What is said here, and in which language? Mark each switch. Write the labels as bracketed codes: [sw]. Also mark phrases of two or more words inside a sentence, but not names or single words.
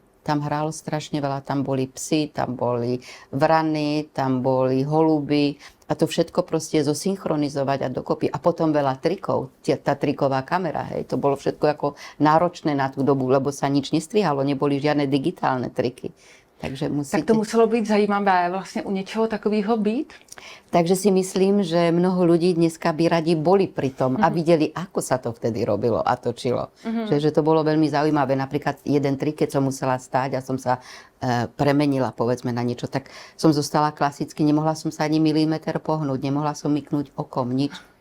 [sk] Tam hrálo strašne veľa, tam boli psi, tam boli vrany, tam boli holuby a to všetko proste zosynchronizovať a dokopy. A potom veľa trikov, tá triková kamera, hej, to bolo všetko ako náročné na tú dobu, lebo sa nič nestrihalo, neboli žiadne digitálne triky. Takže musíte... [cs] Tak to muselo být zajímavé vlastně u něčeho takového být? [sk] Takže si myslím, že mnoho ľudí dneska by radi boli pri tom a videli, ako sa to vtedy robilo a točilo. Že to bolo veľmi zaujímavé. Napríklad jeden trik, keď som musela stáť a som sa premenila, povedzme, na niečo, tak som zostala klasicky, nemohla som sa ani milimeter pohnúť, nemohla som myknúť okom, nič.